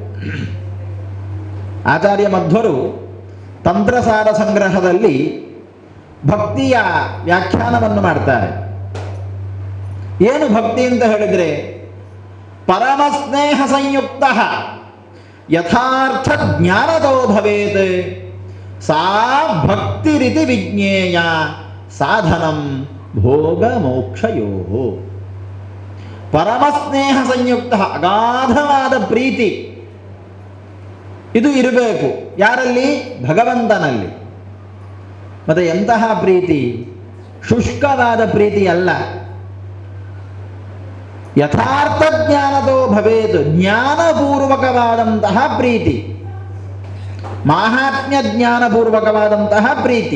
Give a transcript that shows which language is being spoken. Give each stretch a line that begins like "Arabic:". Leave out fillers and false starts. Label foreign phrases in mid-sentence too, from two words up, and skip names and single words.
Kannada: ಆಚಾರ್ಯ ಮಧ್ವರು ತಂತ್ರಸಾರ ಸಂಗ್ರಹದಲ್ಲಿ ಭಕ್ತಿಯ ವ್ಯಾಖ್ಯಾನವನ್ನು ಮಾಡ್ತಾರೆ. ಏನು ಭಕ್ತಿ ಅಂತ ಹೇಳಿದ್ರೆ,
Sanskrit: ಪರಮಸ್ನೇಹ ಸಂಯುಕ್ತ ಯಥಾರ್ಥ ಜ್ಞಾನದೋ ಭವೇತ್ ಸಾ ಭಕ್ತಿರಿತಿ ವಿಜ್ಞೇಯ ಸಾಧನಂ ಭೋಗ ಮೋಕ್ಷಯೋ. ಪರಮಸ್ನೇಹ ಸಂಯುಕ್ತ,
Kannada: ಅಗಾಧವಾದ ಪ್ರೀತಿ ಇದು ಇರಬೇಕು. ಯಾರಲ್ಲಿ? ಭಗವಂತನಲ್ಲಿ. ಮತ್ತೆ ಎಂತಹ ಪ್ರೀತಿ? ಶುಷ್ಕವಾದ ಪ್ರೀತಿ ಅಲ್ಲ.
Sanskrit: ಯಥಾರ್ಥ ಜ್ಞಾನದೋ ಭವೇತ್,
Kannada: ಜ್ಞಾನಪೂರ್ವಕವಾದಂತಹ ಪ್ರೀತಿ, ಮಾಹಾತ್ಮ್ಯ ಜ್ಞಾನಪೂರ್ವಕವಾದಂತಹ ಪ್ರೀತಿ.